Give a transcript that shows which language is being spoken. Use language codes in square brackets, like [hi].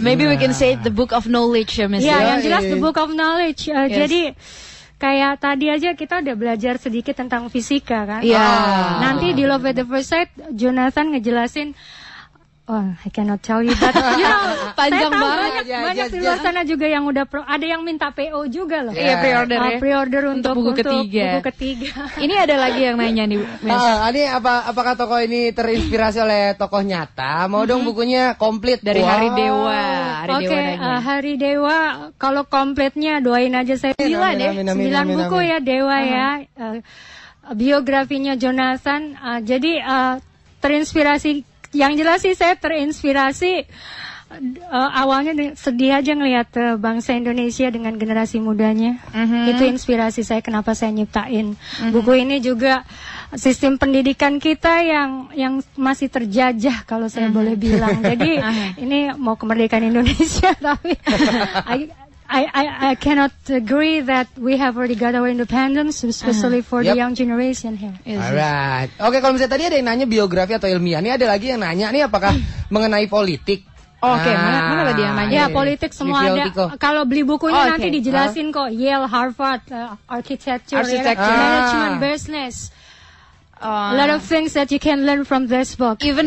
[en] Maybe we can say the book of knowledge ya, Miss. [id] Ya, yang jelas [en] the book of knowledge. [id] Jadi kayak tadi aja kita udah belajar sedikit tentang fisika kan. Nanti di Love at the First Sight Jonathan ngejelasin. [en] Oh, I cannot tell you that. You know, [id] panjang saya tahu banget. Banyak di luar sana juga yang udah ada yang minta PO juga loh. Iya, pre-order ya. Pre-order untuk buku ketiga. Ini ada lagi yang nanya nih, Miss. Ini apakah tokoh ini terinspirasi oleh tokoh nyata? Mau dong bukunya komplit Dari Hari Dewa. Oke, Hari Dewa kalau komplitnya doain aja saya 9 ya. 9 buku ya Dewa ya. Biografinya Jonathan. Jadi terinspirasi. Yang jelas sih saya terinspirasi awalnya sedih aja ngelihat bangsa Indonesia dengan generasi mudanya. Itu inspirasi saya kenapa saya nyiptain buku ini. Juga sistem pendidikan kita yang masih terjajah kalau saya boleh bilang. Jadi ini mau kemerdekaan Indonesia [en] tapi I cannot agree that we have already got our independence, especially for the young generation here. Alright. [id] Oke, kalau misalnya tadi ada yang nanya biografi atau ilmiah, ini ada lagi yang nanya nih apakah mengenai politik. Oke, mana tadi yang nanya? Ya, politik semua ada. Kalau beli bukunya nanti dijelasin kok. [en] Yale, Harvard, architecture, management, business. A lot of things that you can learn from this book.